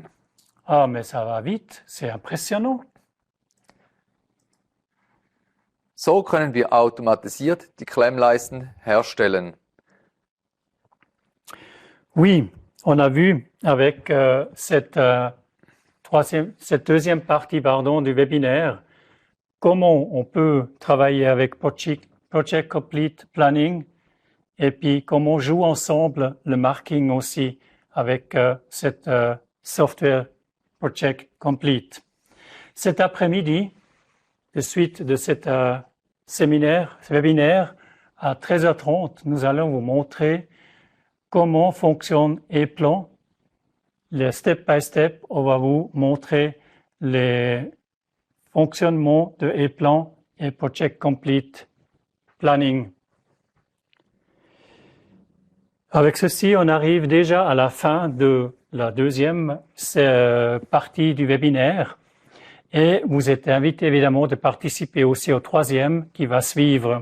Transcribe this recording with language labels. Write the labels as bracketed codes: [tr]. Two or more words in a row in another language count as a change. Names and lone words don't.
[fr] Ah, mais ça va vite, c'est impressionnant. [de] So können wir automatisiert die Klemmleisten herstellen. [fr] Oui, on a vu avec cette deuxième partie du webinaire comment on peut travailler avec Project Complete Planning et puis comment on joue ensemble le marking aussi avec cette software Project Complete. Cet après-midi, de suite de cet webinaire, à 13h30, nous allons vous montrer comment fonctionne E-Plan. Le [en] step by step, [fr] on va vous montrer les fonctionnements de E-Plan et Project Complete Planning. Avec ceci, on arrive déjà à la fin de la deuxième partie du webinaire et vous êtes invité évidemment de participer aussi au troisième qui va suivre.